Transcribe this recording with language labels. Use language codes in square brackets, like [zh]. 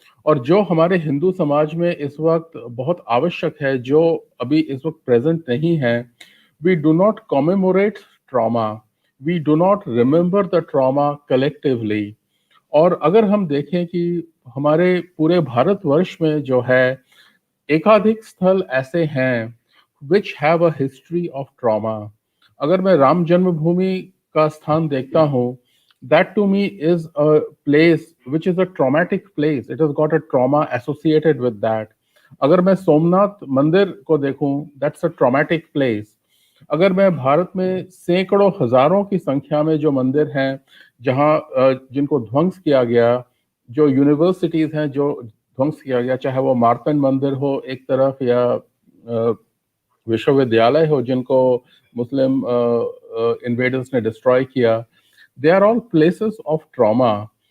[hi] और जो हमारे हिंदू समाज में इस वक्त बहुत आवश्यक है, जो अभी इस वक्त प्रेजेंट नहीं है, [en] We do not commemorate trauma, we do not remember the trauma collectively. [hi] और अगर हम देखें कि हमारे पूरे भारतवर्ष में जो है एकाधिक स्थल ऐसे हैं [en] Which have a history of trauma. [hi] अगर मैं राम जन्मभूमि का स्थान देखता हूँ, [en] that to me is a place which is a traumatic place. It has got a trauma associated with that. [hi] अगर मैं सोमनाथ मंदिर को देखूं, [en] that's a traumatic place. [hi] अगर मैं भारत में सैकड़ों हजारों की संख्या में जो मंदिर हैं जहां जिनको ध्वंस किया गया, जो यूनिवर्सिटीज हैं जो ध्वंस किया गया, चाहे वो मार्तंड मंदिर हो एक तरफ, या विश्वविद्यालय हो जिनको मुस्लिम इन्वेडर्स ने डिस्ट्रॉय किया, [en] They are all places of trauma.